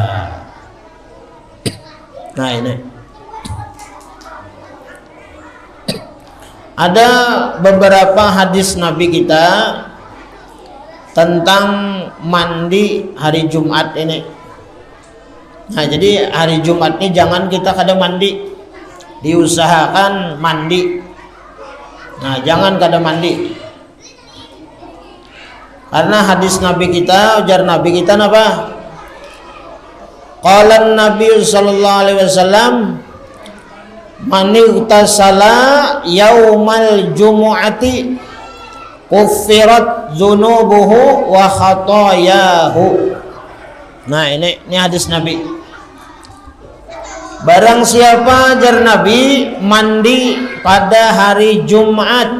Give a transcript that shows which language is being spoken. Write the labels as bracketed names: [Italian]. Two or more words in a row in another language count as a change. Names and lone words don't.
[Indonesian] Nah, ini ada beberapa hadis Nabi kita tentang mandi hari Jumat ini. [Banjar] Nah, jadi hari Jumat ini jangan kita kada mandi, diusahakan mandi. Nah, jangan kada mandi. Karena hadis Nabi kita, ujar Nabi kita apa? [Arabic] قال النبي صلى الله عليه وسلم من اغتسل يوم الجمعة كفرت ذنوبه وخطاياه. [Indonesian] Nah, ini hadis Nabi. Barang siapa jar Nabi mandi pada hari Jumat.